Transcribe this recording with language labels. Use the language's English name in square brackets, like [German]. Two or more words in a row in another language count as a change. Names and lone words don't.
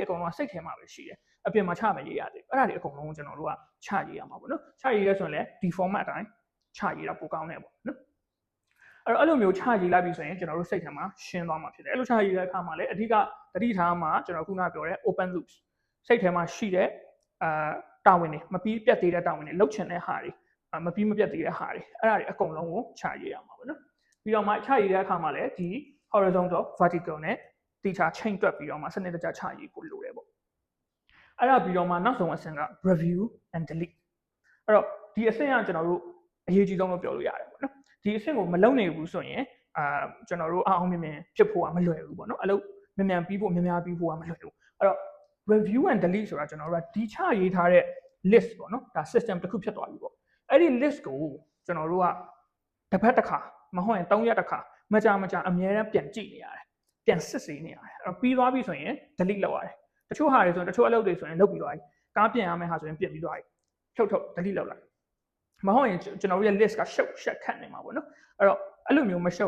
[Burmese] အကုန်လုံးစိတ်ထဲမှာပဲရှိတယ်အပြင်မှာချမရေးရသေးဘူးအဲ့ဒါတွေအကုန်လုံးကျွန်တော်တို့ကချရေးရမှာပေါ့နော်ချရေးရဆိုရင်လည်းဒီ format အတိုင်းချရေးတာပိုကောင်းတယ်ပေါ့နော်အဲ့လိုမျိုးချရေးလိုက်ပြီဆိုရင်ကျွန်တော်တို့စိတ်ထဲမှာရှင်းသွားမှာဖြစ်တယ်အဲ့လိုချရေးတဲ့အခါမှာလည်းအဓိကတတိထားမှာကျွန်တော်ခုနပြောတဲ့ [English] open loops [Burmese] စိတ်ထဲမှာရှိတဲ့တာဝန်တွေမပြီးပြတ်သေးတဲ့တာဝန်တွေလှုပ်ချင်တဲ့ဟာတွေမပြီးမပြတ်သေးတဲ့ဟာတွေအဲ့ဒါတွေအကုန်လုံးကိုချရေးရမှာပေါ့နော်ပြီး တော့မှချရေးတဲ့အခါမှာလည်းဒီ [English] horizontal vertical [Burmese] နဲ့တိကျချိန်တွက်ပြီးတော့မှစနစ်တကျချရေးဖို့လိုတယ်ပေါ့အဲ့ဒါပြီးတော့မှနောက်ဆုံးအဆင့်က [English] review and delete [Burmese] အဲ့တော့ဒီအဆင့်ကကျွန်တော်တို့အရေးကြီးဆုံးလို့ပြောလို့ရတယ်ပေါ့နော်ဒီအဆင့်ကိုမလုပ်နိုင်ဘူးဆိုရင်ကျွန်တော်တို့အောင်မြင်ဖြစ်ဖို့ကမလွယ်ဘူးပေါ့နော်အလုပ်မြန်ပြီးဖို့များပြီးဖို့ကမလွယ်ဘူး အဲ့တော့ [English] review and delete [Burmese] ဆိုတာကျွန်တော်တို့ကဒီချရေးထားတဲ့ list ပေါ့နော်ဒါ system တစ်ခုဖြစ်သွားပြီပေါ့အဲ့ဒီ list ကိုကျွန်တော်တို့ကတစ်ဖက်တစ်ခါမဟုတ်ရင်3ရက်တစ်ခါမကြာအမြဲတမ်းပြန်ကြည့်နေရတယ်ပြန်စစ်ဆေးနေရတယ်အဲ့တော့ပြီးသွားပြီဆိုရင် delete လုပ်ရတယ်တချို့ဟာတွေဆိုရင်တချို့အလုပ်တွေဆိုရင်လုပ်ပြီးသွားပြီကားပြင်ရမယ့်ဟာဆိုရင်ပြင်ပြီးသွားပြီထုတ် delete လုပ်လိုက်မဟုတ်ရင်ကျွန်တော်တို့ရဲ့ list ကရှုပ်ရှက်ခတ်နေမှာပေါ့နော်အဲ့တော့အဲ့လိုမျိုးမရှုပ်